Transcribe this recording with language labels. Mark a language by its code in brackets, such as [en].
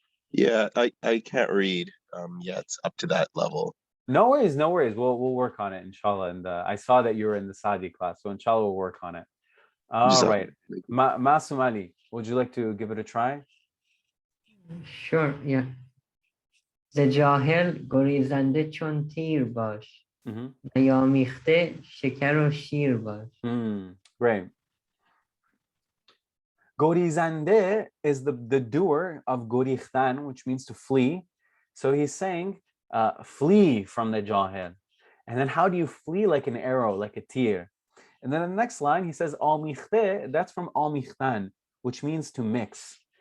[en] yeah, I can't read yet up to that level. No worries. We'll work on it, inshallah. And I saw that you were in the Saadi class, so inshallah we'll work on it. All right. Masum Ali, would you like to give it a try? Sure, yeah. [fa] ز جاهل گریزنده چون تیر باش نیامیخته شکر و شیر باش. [en] Great. Gorizande is the doer of gorikhtan, which means to flee. So he's saying, flee from the jahil. And then how do you flee? Like an arrow, like a tear. And then the next line, he says, amikhte, that's from amikhtan, which means to mix.